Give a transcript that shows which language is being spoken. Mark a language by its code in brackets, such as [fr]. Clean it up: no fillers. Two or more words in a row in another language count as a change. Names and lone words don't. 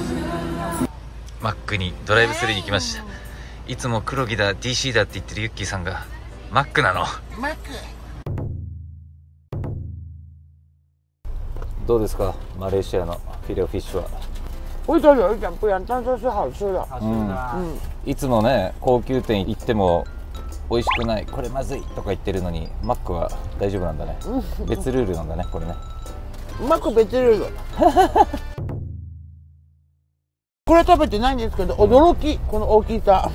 [ja] マックにドライブスルーに来ました。いつも黒木だ DC だって言ってるユッキーさんがマックなの。マックどうですか、マレーシアのフィレオフィッシュは。 [zh] 味道有一点不一样，但是是好吃的。 [ja] いつもね、高級店行っても美味しくない、これまずいとか言ってるのに、マックは大丈夫なんだね。別ルールなんだね、これね。マック別ルール。これ食べてないんですけど、驚き、この大きさ。